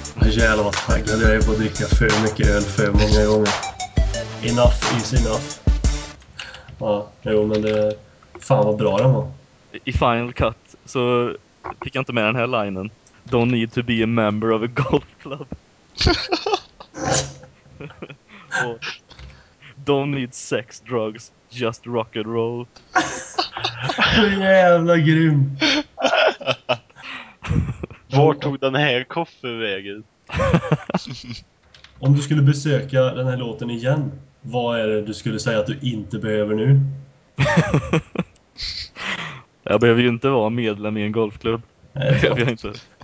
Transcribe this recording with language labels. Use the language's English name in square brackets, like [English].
[Swedish] Jävlar vad taggad jag är på att dricka för mycket öl för många gånger. [English] Enough is enough. [Swedish] Ja, jo, men det fan vad bra den var. I Final Cut så fick jag inte med den här linen. [English] Don't need to be a member of a golf club. [Swedish] Och, [English] don't need sex, drugs, just rock and roll. [Swedish] Så jävla grym. Vart tog den här koffervägen? Om du skulle besöka den här låten igen, vad är det du skulle säga att du inte behöver nu? Jag behöver ju inte vara medlem i en golfklubb. Det behöver jag inte.